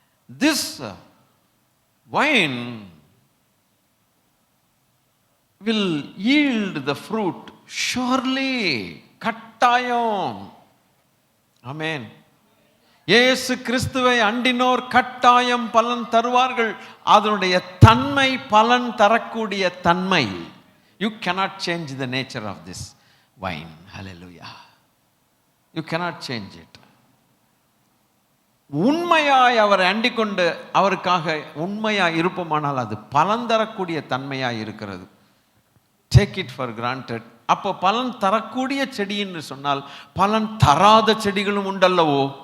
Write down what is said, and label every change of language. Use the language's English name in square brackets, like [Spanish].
[English] This vine will yield the fruit surely. [Tamil] கட்டாயம். ஆமென். இயேசு கிறிஸ்துவை அண்டினோர் கட்டாயம் பலன் தருவார்கள். அதனுடைய தன்மை, பலன் தரக்கூடிய தன்மை. [English] You cannot change the nature of this wine. Hallelujah. You cannot change it. [Tamil] உண்மையாய் அவரை அண்டிக் கொண்டு அவருக்காக உண்மையாய் இருப்போமானால் அது பலன் தரக்கூடிய தன்மையாய் இருக்கிறது. [English] Take it for granted. [Tamil] அப்போ பலன் தரக்கூடிய செடி என்று சொன்னால் பலன் தராத செடிகளும் உண்டல்லவோ?